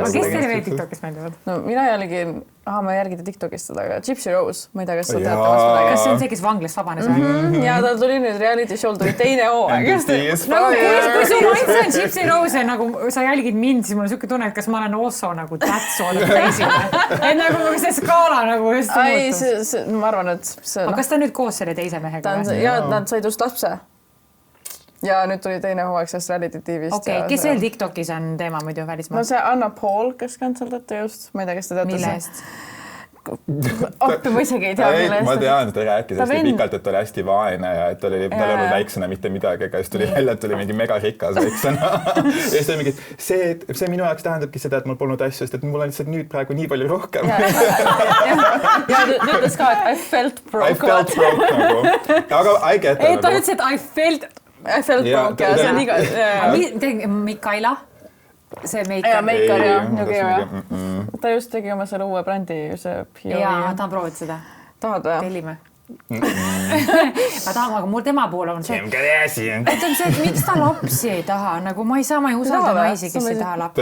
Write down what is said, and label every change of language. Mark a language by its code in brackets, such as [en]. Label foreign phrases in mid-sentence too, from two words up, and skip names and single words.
[et] Aga kes teile veel TikTokis meeldivad? No mina jälgin, ma järgida TikTokist seda, aga Gypsy Rose, ma ei tea, kas sa teate midagi. Kas see on see, kes vanglast vabanes või? Ja ta tuli nüüd [en] reality show'l, [et] tuli teine hooaeg. Kui sul üldse on Gypsy Rose, nagu sa jälgid mind, siis mul on siuke tunne, et kas ma olen also nagu [en] that sort of crazy. [et] Et nagu see skaala nagu just muutus. Ma arvan, et see... Aga kas ta nüüd koos selle teise mehega? Ja nad said just lapse. Ja nüüd tuli teine hooaeg sellest [en] reality TV'st. [et] Okei, kes veel TikTokis on teema muidu välismaa? No see Anna Paul, kes kantseldati just, ma ei tea, kes te teate. Mille eest? Ma isegi ei tea, mille eest. Ma tean, et ta rääkis hästi pikalt, et ta oli hästi vaene ja et tal oli väiksena mitte midagi, aga siis tuli välja, et tuli mingi mega rikas väiksena. Ja siis oli mingi, see minu jaoks tähendabki seda, et mul polnud asju, sest et mul on lihtsalt nüüd praegu nii palju rohkem. Ja ütles ka, et [en] I felt broke. I felt broke [et] nagu. Aga [en] I get it. [et] Ta ütles, et [en] I felt [et] broke ja see on iga... Mikaela? See Meikar. Ja Meikar ja. Ta just tegi oma selle uue brändi. Ja, tahan proovida seda. Tahad või? Tellime. Ma tahan, aga mul tema puhul on see, et miks ta lapsi ei taha, nagu ma ei usalda naisi, kes ei taha lapsi.